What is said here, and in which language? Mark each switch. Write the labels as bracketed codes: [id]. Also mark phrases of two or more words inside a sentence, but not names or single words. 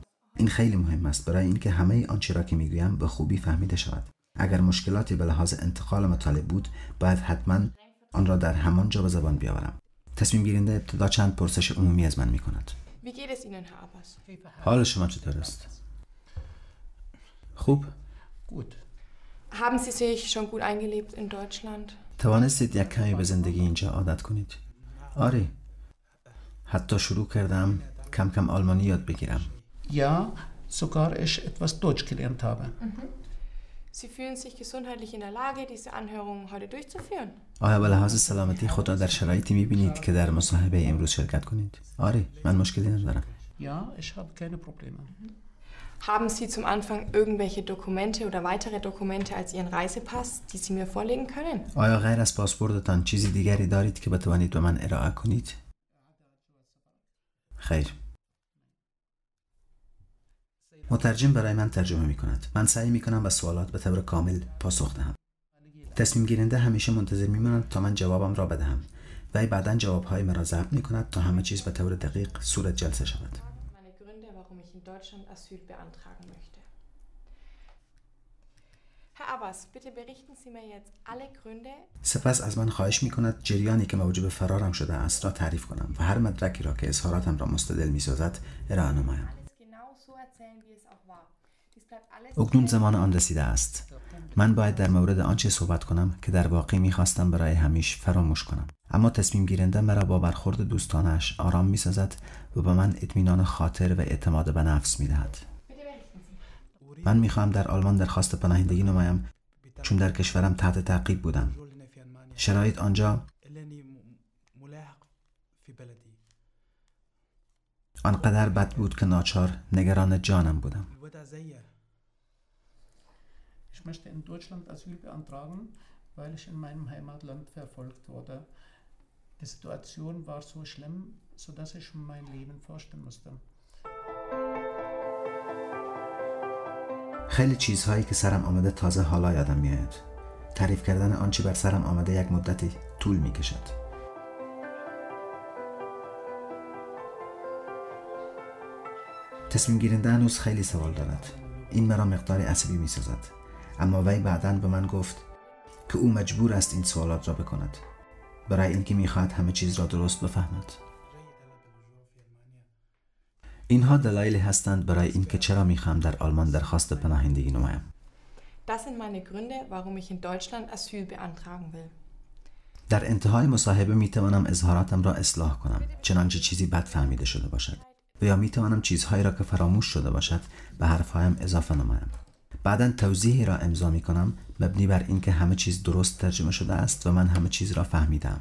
[fa] این خیلی مهم است برای اینکه همه آنچه را که میگویم به خوبی فهمیده شود. اگر مشکلاتی به لحاظ انتقال مطالب بود باید حتما آن را در همان جا به زبان بیاورم. تصمیم گیرنده ابتدا چند پرسش عمومی از من میکند. [de] Wie geht es Ihnen, Herr Abbas? [fa] حال شما چطور است؟ خوب؟ [de] Gut. Haben Sie sich schon gut eingelebt in Deutschland? [fa] توانستید یک کمی به زندگی اینجا عادت کنید؟ آره. حتی شروع کردم کم کم آلمانی یاد بگیرم. [de] Ja, sogar ich etwas Deutsch gelernt habe. Sie fühlen sich gesundheitlich in der Lage, diese Anhörung heute durchzuführen? [fa] آیا به لحاظ سلامتی خود را در شرایطی می‌بینید که در مصاحبه امروز شرکت کنید؟ آره، من مشکلی ندارم. [de] Ja, ich habe keine Probleme. Haben Sie zum Anfang irgendwelche Dokumente oder weitere Dokumente als Ihren Reisepass, die Sie mir vorlegen können? [fa] آیا غیر از پاسپورتتان چیزی دیگری دارید که بتوانید به من ارائه کنید؟ خیر. مترجم برای من ترجمه می کند. من سعی می کنم به سوالات به طور کامل پاسخ دهم. تصمیم گیرنده همیشه منتظر می ماند تا من جوابم را بدهم. وی بعداً جوابهای مرا ضبط می کند تا همه چیز به طور دقیق صورت جلسه شود. [de] Meine Gründe, warum ich in Deutschland Asyl beantragen möchte. Herr Abbas, bitte berichten Sie mir jetzt alle Gründe. [fa] سپس از من خواهش می کند جریانی که موجب فرارم شده است را تعریف کنم و هر مدرکی را که اظهاراتم را مستدل می سازد ارائه نمایم. اکنون زمان آن رسیده است. من باید در مورد آنچه صحبت کنم که در واقع می‌خواستم برای همیشه فراموش کنم. اما تصمیم گیرنده مرا با برخورد دوستانش آرام می‌سازد و به من اطمینان خاطر و اعتماد به نفس می‌دهد. من می‌خواهم در آلمان درخواست پناهندگی نمایم چون در کشورم تحت تعقیب بودم. شرایط آنجا آنقدر بد بود که ناچار نگران جانم بودم. [de] Ich möchte in Deutschland Asyl beantragen, weil ich in meinem Heimatland verfolgt wurde. Die Situation war so schlimm, sodass ich mein Leben fürchten musste. [fa] خیلی چیزهایی که سرم آمده تازه حالا یادم میاد. تعریف کردن آنچه بر سرم آمده یک مدتی طول میکشد. تصمیم گیرنده هنوز خیلی سوال دارد. این مرا مقداری عصبی میسازد. اما وی بعداً به من گفت که او مجبور است این سوالات را بکند برای اینکه میخواهد همه چیز را درست بفهمد. اینها دلایلی هستند برای اینکه چرا میخواهم در آلمان درخواست پناهندگی نمایم. [de] Das sind meine Gründe, warum ich in Deutschland Asyl beantragen will. [fa] در انتهای مصاحبه میتوانم اظهاراتم را اصلاح کنم چنانچه چیزی بد فهمیده شده باشد و یا میتوانم چیزهایی را که فراموش شده باشد به حرفهایم اضافه نمایم. بعداً توضیحی را امضا می کنم مبنی بر اینکه همه چیز درست ترجمه شده است و من همه چیز را فهمیدم.